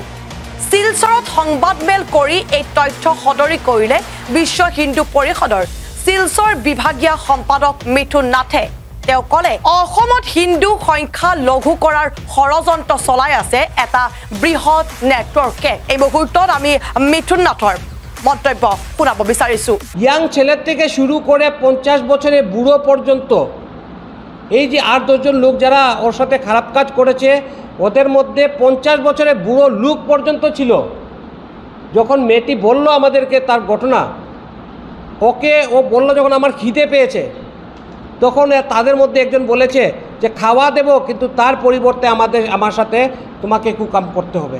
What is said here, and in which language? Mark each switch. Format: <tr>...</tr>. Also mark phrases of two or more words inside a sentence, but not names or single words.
<as>শিলচৰত সংবাদমেল কৰি এই তথ্য সদৰি কৰিলে বিশ্ব হিন্দু পৰিষদৰ শিলচৰ বিভাগীয় সম্পাদক মিথুন নাথে। তেওঁ ক'লে অসমত হিন্দু সংখ্যা লঘু কৰাৰ ষড়যন্ত্ৰ চলাই আছে এটা বৃহৎ নেটৱৰ্কে। এই মুহূৰ্তত আমি মিথুন নাথৰ মন্তব্য শুনাব বিচাৰিছো।</as> <bn>ইয়াং ছেলের থেকে শুরু করে 50 বছরের বুড়ো পর্যন্ত এই যে 8-10 জন লোক যারা ওর সাথে খারাপ কাজ করেছে ওদের মধ্যে 50 বছরের বুড়ো লোক পর্যন্ত ছিল। যখন মেয়েটি বলল আমাদেরকে তার ঘটনা, ওকে ও বলল যখন আমার খিদে পেয়েছে, তখন তাদের মধ্যে একজন বলেছে যে খাওয়া দেব কিন্তু তার পরিবর্তে আমার সাথে তোমাকে কুকাম করতে হবে।</bn>